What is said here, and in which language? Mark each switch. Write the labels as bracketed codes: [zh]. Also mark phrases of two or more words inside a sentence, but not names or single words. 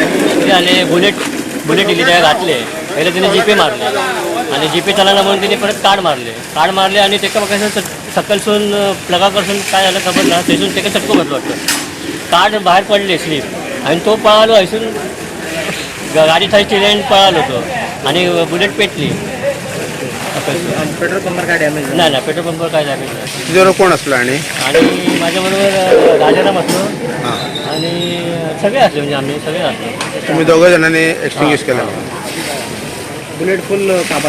[kok] कितें जालें बुलेट इल्ली तेका घातले पयले तिने जीपे मारले आणि जीपे चलना म्हणून तिने परत कार्ड मारले आणि तेका म्हाका सकलसून प्लगा कडसून काय झालं खबर ना थंयसून तेका चटको बसलो वाटतं. कार्ड भायर पडले स्लीप आणि तो पळालो हयसून गाडी थंय चिरेन पळालो तो आणि बुलेट पेटली. पेट्रोल पंपार काय डॅमेज [mr] नाही नाही पेट्रोल पंपवर काय डॅमेज नाही. तुझ्यावर कोण असलो आणि आणि माझ्याबरोबर राजाराम असलो आणि सगळे असले म्हणजे आम्ही सगळे असलो. तुम्ही दोघं जणांनी एक्सटिंग्विश केला [kok] बुलेट फुल कापार